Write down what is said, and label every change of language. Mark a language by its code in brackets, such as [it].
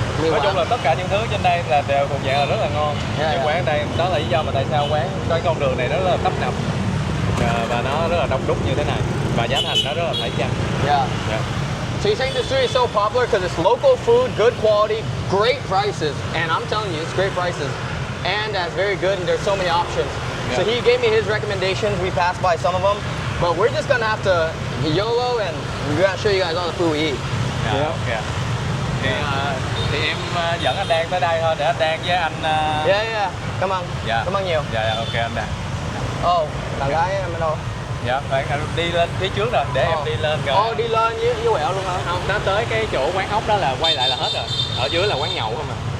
[vi] Nói chung là tất cả những thứ trên đây là đều thuộc dạng là rất là ngon. Những quán ở đây, đó là lý do mà tại sao quán cái con đường này rất là tấp nập và nó rất là đông đúc như thế này và giá thành nó rất là phải chăng. [en] Yeah. So you're saying the street is so popular because it's local food, good quality, great prices, and I'm telling you, it's great prices, and that's very good, and there's so many options. Yeah. So he gave me his recommendations. We passed by some of them, but we're just gonna have to YOLO, and we're gonna show you guys all the food we eat. Yeah. Okay. [vi] Thì em dẫn anh Đan tới đây thôi để anh Đan với anh. Yeah. Cảm ơn. Dạ. Cảm ơn nhiều. Dạ, ok anh Đan. Oh, bạn gái em ở đâu? Dạ, bạn đi lên phía trước rồi để em đi lên rồi. Đi lên với quẹo luôn hả? Không, nó tới cái chỗ quán ốc đó là quay lại là hết rồi. Ở dưới là quán nhậu không à.